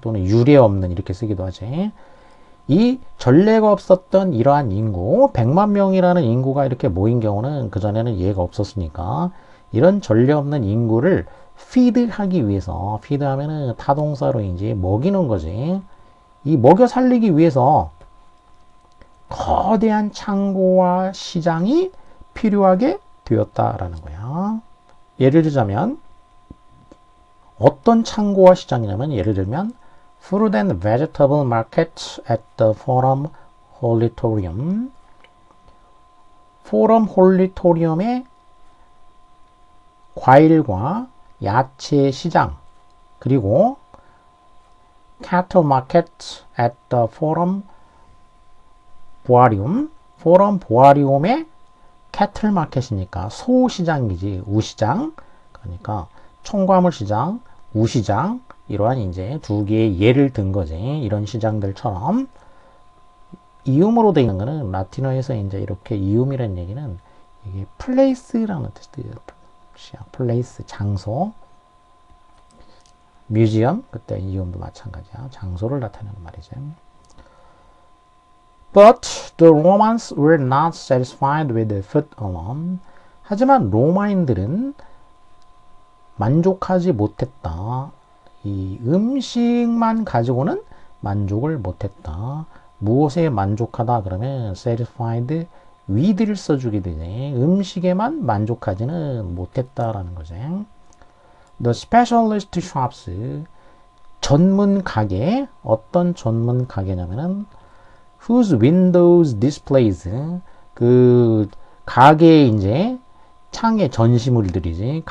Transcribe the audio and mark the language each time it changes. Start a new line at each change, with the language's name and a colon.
Korean: 또는 유례 없는 이렇게 쓰기도 하지. 이 전례가 없었던 이러한 인구, 100만 명이라는 인구가 이렇게 모인 경우는 그전에는 예가 없었으니까 이런 전례 없는 인구를 feed하기 위해서, feed하면은 타동사로 이제 먹이는 거지. 이 먹여 살리기 위해서 거대한 창고와 시장이 필요하게 되었다라는 거야. 예를 들자면 어떤 창고와 시장이냐면, 예를 들면
English: Fruit and Vegetable Market at the Forum Holitorium.
Korean: 포럼 홀리토리움의 과일과 야채 시장, 그리고
English: Cattle Market at the Forum Boarium.
Korean: 포럼 보아리움의 캐틀 마켓이니까 소 시장이지, 우시장. 그러니까 총과물 시장, 우시장, 이러한 이제 두 개의 예를 든 거지. 이런 시장들처럼 이음으로 되어 있는 거는 라틴어에서 이제 이렇게 이음이라는 얘기는 이게 플레이스라는 뜻이에요. 플레이스, 장소. 뮤지엄, 그때 이음도 마찬가지야. 장소를 나타내는 말이죠.
English: But the Romans were not satisfied with the food alone.
Korean: 하지만 로마인들은 만족하지 못했다. 이 음식만 가지고는 만족을 못했다. 무엇에 만족하다 그러면
English: satisfied with
Korean: 를 써주게 되지. 음식에만 만족하지는 못했다라는 거지.
English: The specialist shops,
Korean: 전문 가게, 어떤 전문 가게냐면은
English: whose windows displays,
Korean: 그 가게에 이제 창의 전시물들이지.